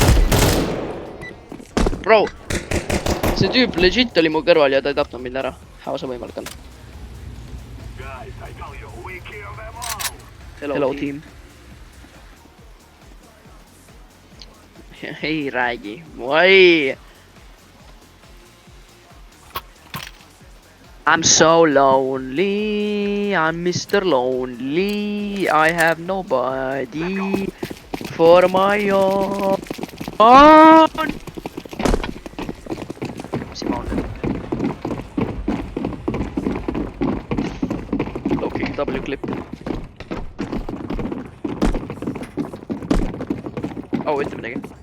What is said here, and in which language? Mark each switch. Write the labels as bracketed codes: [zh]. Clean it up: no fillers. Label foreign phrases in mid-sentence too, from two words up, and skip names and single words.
[et] Bro. See tüüp legit oli mu kõrval ja ta ei tapnud mind ära. How see võimalik on? [en] Hello team. [et] Ei räägi. Oi! [en] I'm so lonely. I'm Mr. Lonely. I have nobody for my own. [et] Mis ma on nüüd? [en] Low-kick W-clip. [et] Oh, ütle midagi.